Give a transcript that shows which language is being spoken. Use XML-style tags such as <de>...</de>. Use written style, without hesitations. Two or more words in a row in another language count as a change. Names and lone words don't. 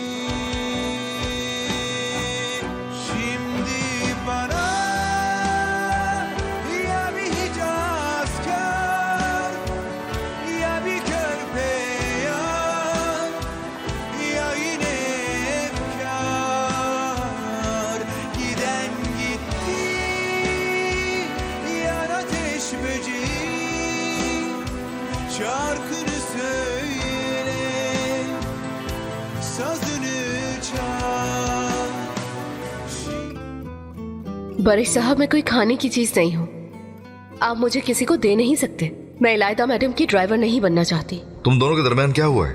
<tr>Şimdi bana ya bir Hicazkar, ya bir körpe yar, ya yine efkar. Giden gitti, yan ateş böceği, şarkını söyle, sazını çal.</tr> <hi>बरिश साहब, मैं कोई खाने की चीज नहीं हूँ। आप मुझे किसी को दे नहीं सकते। मैं इलायदा मैडम की ड्राइवर नहीं बनना चाहती। तुम दोनों के दरमियान क्या हुआ है?</hi>